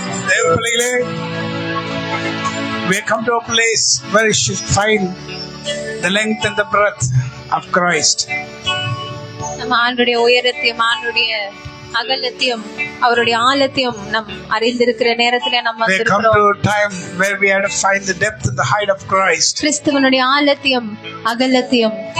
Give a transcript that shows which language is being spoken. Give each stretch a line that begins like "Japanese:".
Tamil: தேவ பிள்ளைகளே,
English: we come to a place where you should find the length and the breadth of Christ.
Tamil: நம்ம ஆண்டுடைய உயரத்தையும் ஆண்டுடைய அகலத்தையும் அவருடைய ஆழத்தையும் நம் அறிந்திருக்கிற நேரத்திலே நம்ம
English: We come to a time where we have to find the depth and the height of Christ.
Tamil: கிறிஸ்துவனுடைய ஆழத்தையும் அகலத்தையும்